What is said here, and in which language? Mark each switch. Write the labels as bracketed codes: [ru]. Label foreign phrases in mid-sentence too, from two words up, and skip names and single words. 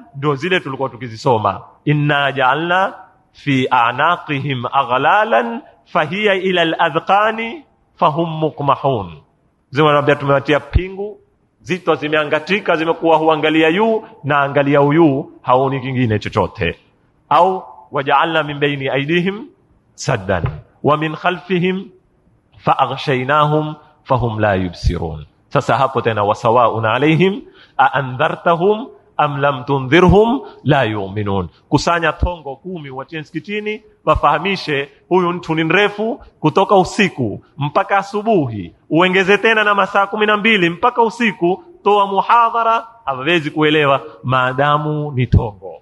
[sw] Ndio zile tulikuwa tukizisoma: [ar] إنا جعلنا في أعناقهم أغلالا فهي إلى الأذقان فهم مقمحون. [sw] Zimwambia tumewatia pingu, zito zimeangatika, zimekuwa huangalia yu na angalia uyu, haoni kingine chochote. [ar] Au وجعلنا من بين أيديهم سدا ومن خلفهم فأغشيناهم فهم لا يبصرون. [sw] Sasa hapo tena [ar] وسواء عليهم أأنذرتهم أم لم تنذرهم لا يؤمنون. [sw] Kusanya tongo 10 watie msikitini, wafahamishe huyu mtu ni mrefu kutoka usiku mpaka asubuhi, uongeze tena na masaa 12 mpaka usiku, toa muhadhara, hawezi kuelewa maadamu ni tongo.